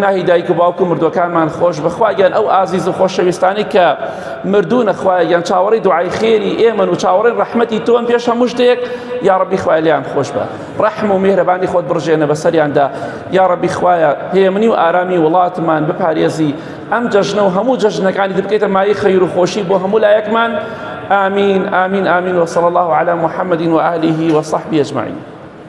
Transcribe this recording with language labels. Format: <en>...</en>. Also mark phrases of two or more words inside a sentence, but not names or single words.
<ckb>گوناهی دایک و باوک و مردوەکانمان خۆش بە خوای گیان ئەو ئازیز و خۆشەویستانی کە مردوونە خوای گیان چاوەڕێی دوعای خێری ئێمەن و چاوەڕێی ڕەحمەتی تۆن پێش هەموو شتێک یا ڕەبی خوای لێیان خۆش بە ڕەحم و میهرەبانی خۆت بڕژێنە بەسەریاندا یا ڕەبی خوایە هێمنی و ئارامی وڵاتمان بپارێزی ئەم جەژنە و هەموو جەژنەکانی بکەیتە مای خەیر و خۆشی بۆ هەموو لایەکمان</ckb> <ar>آمين آمين آمين وصلى الله على محمد وآله وصحبه أجمعين.</ar>